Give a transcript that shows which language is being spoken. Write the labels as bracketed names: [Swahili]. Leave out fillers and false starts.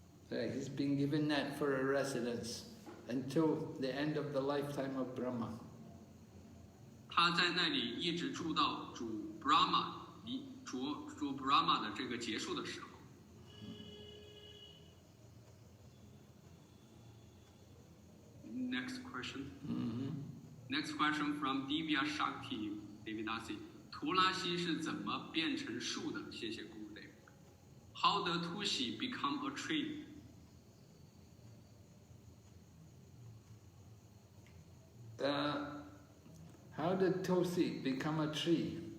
[English] He's been given that for a residence until the end of the lifetime of Brahma. [Chinese] 他在那里一直住到主 Brahma 的这个结束的时候。 [English] Next question. Next question from Divya Shakti Devidasi. [Chinese] 图拉西是怎么变成树的？谢谢 Gurudev. [English] How the Tushi become a tree? How did Tosi become a tree?